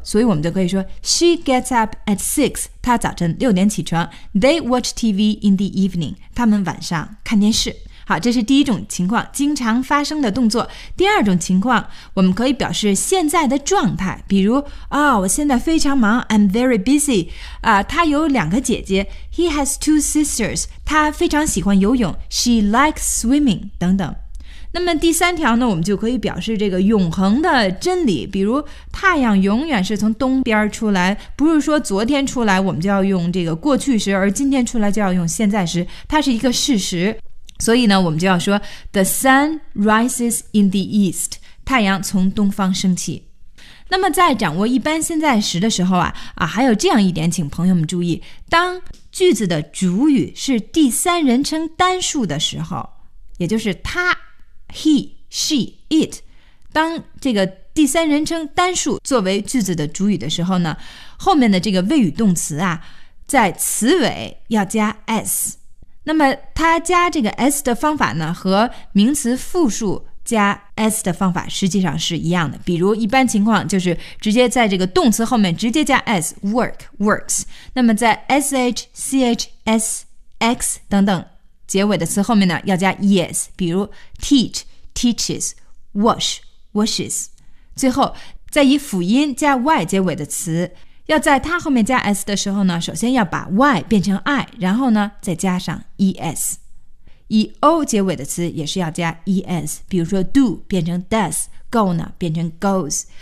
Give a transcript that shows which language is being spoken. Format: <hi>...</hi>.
<zh>所以我们就可以说</zh> <en>She gets up at 6,</en> <zh>她早晨六点起床。</zh> <en>They watch TV in the evening,</en> <zh>他们晚上看电视。好，这是第一种情况，经常发生的动作。第二种情况，我们可以表示现在的状态，比如我现在非常忙，</zh> <en>I'm very busy。</en> <zh>他有两个姐姐，</zh> <en>He has two sisters。</en> <zh>他非常喜欢游泳，</zh> <en>She likes swimming，</en> <zh>等等。那么第三条呢，我们就可以表示这个永恒的真理，比如太阳永远是从东边出来，不是说昨天出来我们就要用这个过去时，而今天出来就要用现在时，它是一个事实。所以呢，我们就要说</zh> <en>The sun rises in the east，</en> <zh>太阳从东方升起。那么在掌握一般现在时的时候啊，还有这样一点请朋友们注意，当句子的主语是第三人称单数的时候，也就是他He, she, it， 当这个第三人称单数作为句子的主语的时候呢，后面的这个谓语动词啊，在词尾要加 s。那么它加这个 s 的方法呢，和名词复数加 s 的方法实际上是一样的，比如一般情况就是直接在这个动词后面直接加 s， work, works。那么在 sh, ch, s, x 等等结尾的词后面呢要加 yes， 比如 teach, teaches, wash, washes。最后在以辅音加 y 结尾的词，要在它后面加 s 的时候呢，首先要把 y 变成 i， 然后呢再加上 es。以 o 结尾的词也是要加 es， 比如说 do 变成 does， go 呢变成 goes。</zh>